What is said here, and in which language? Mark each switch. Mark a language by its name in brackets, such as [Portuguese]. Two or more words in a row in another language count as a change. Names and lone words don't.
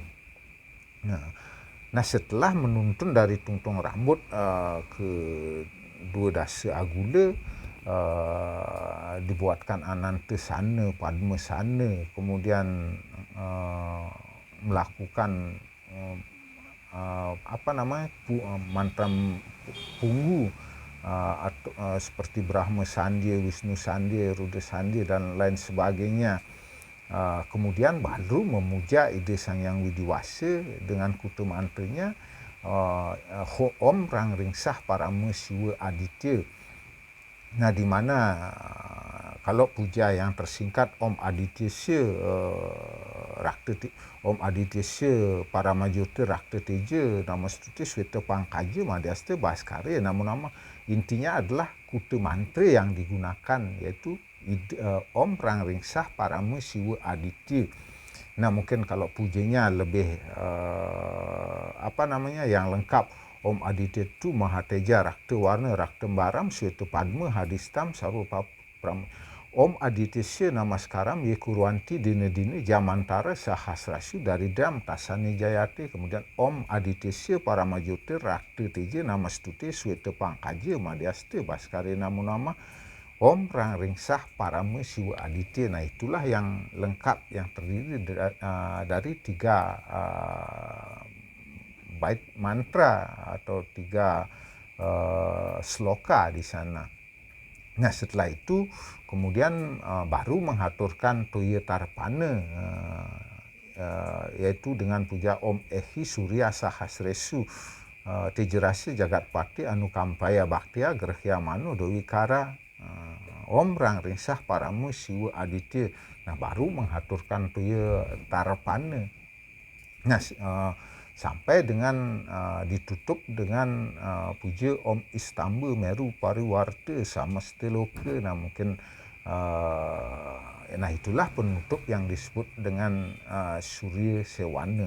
[Indonesian] Nah, setelah menuntun dari tungtung rambut ke 2 dasa agula, dibuatkan Ananta Sana, Padma Sana, kemudian melakukan mantra punggu, seperti Brahma Sandhya, Wisnu Sandhya, Rudra Sandhya dan lain sebagainya. Kemudian baru memuja ide Sang Hyang Widi Wasa dengan kutu mantranya [Sanskrit] Om Rang Ringsah Parama Siwa Aditya. [Indonesian] Nah, di mana kalau puja yang tersingkat [Sanskrit] Om Adityasya Om Adityasya Paramajyoti Rakta Teja Namastuti Sweta Pangkaja Madhyasta Bhaskara, [Indonesian] nama-nama intinya adalah kutu mantra yang digunakan, yaitu [Sanskrit] Om Rang Ringsah Parama Siwa Aditya. [Indonesian] Nah, mungkin kalau pujanya lebih yang lengkap, [Sanskrit] Om Aditya Tu Mahateja Rakta Warna Rakta Baram Sweta Padma Hadistam Sarva Pram. Om Adityasya Namaskaram Ye Kurwanti Dina Dina Jamantara Sahasrasu dari Dam Tasani Jayate. Kemudian Om Adityasya Paramajyoti Rakta Teja Namastute Sweta Pangkaja Madhyasta Bhaskara, nama-nama Om Rang Ringsah Parama Siwa Aditya. [Indonesian] Nah, itulah yang lengkap, yang terdiri dari 3 bait mantra atau 3 sloka di sana. Nah, setelah itu kemudian baru menghaturkan Toya Tarpana, yaitu dengan puja [Sanskrit] Om Ehi Surya Sahasresu Tejerasa Jagatpati Anukampaya Bhaktiya Grahya Mano Dewikara Om Rang Ringsah Parama Siwa Aditya. [Indonesian] Nah, baru menghaturkan Toya Tarpana. Nah, sampai dengan ditutup dengan puja [Sanskrit] Om Istamba Meru Pariwarta Samasteloka. [Indonesian] Nah, mungkin itulah penutup yang disebut dengan Surya Sewana.